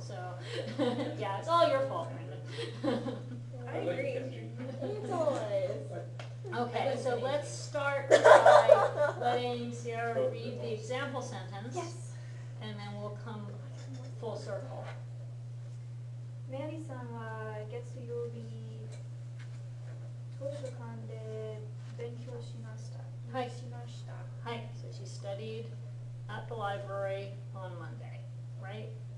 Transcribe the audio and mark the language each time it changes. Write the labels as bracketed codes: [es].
[en] So, yeah, it's all your fault, Brandon. I agree. It's always. Okay, so let's start by letting Sierra read the example sentence. Yes. And then we'll come full circle. [ja] メアリーさんは月曜日図書館で勉強しました。はいしました。 [en] Hi, so she studied at the library on Monday, right?